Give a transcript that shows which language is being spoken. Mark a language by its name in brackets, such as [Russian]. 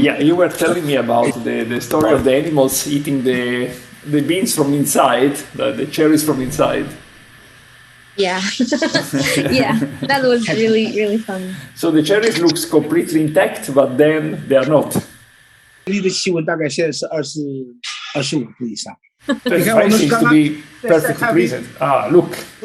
[English] Yeah, you were telling me about the story of the animals eating the beans from inside, the cherries from inside. Yeah. Yeah, that was really, really funny. So the cherries looks completely intact, but then they are not. [Chinese] 这里的气温大概现在是25度以上。 [English] 25 seems to be perfectly pleasant. Look.